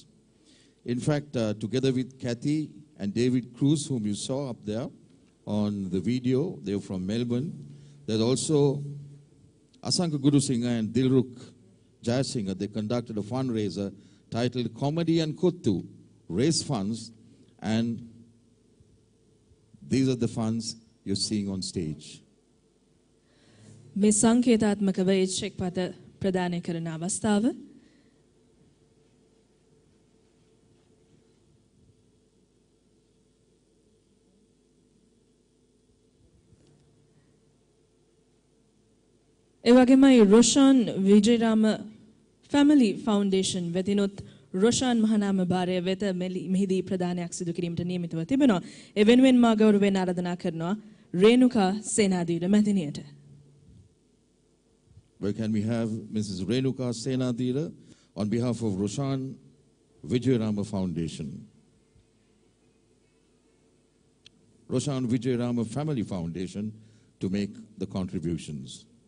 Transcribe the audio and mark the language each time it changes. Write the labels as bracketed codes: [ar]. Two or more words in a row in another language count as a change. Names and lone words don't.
[en] In fact, together with Kathy and David Cruz, whom you saw up there on the video, they're from Melbourne. There's also Asanka Gurusingha and Dilruk Jayasingha. They conducted a fundraiser titled Comedy and Kuttu, Raise Funds, and these are the funds you're seeing on stage. [si] මේ සංකේතාත්මකව ඒ චෙක් පත ප්‍රදානය කරන අවස්ථාව ඒ වගේමයි රොෂාන් විජේරාම ෆැමිලි ෆවුන්ඩේෂන් වෙතිනුත් රොෂාන් මහනාම භාරය වෙත මෙහිදී ප්‍රදානයක් සිදු කිරීමට නියමිතව තිබෙනවා. ඒ වෙනුවෙන් මා ගෞරවයෙන් ආරාධනා කරනවා රේණුකා සේනාධීර මැතිණියට. [en] Well, can we have Mrs. Renuka Senadira on behalf of Roshan Vijayarama Foundation? Roshan Vijayarama Family Foundation to make the contributions.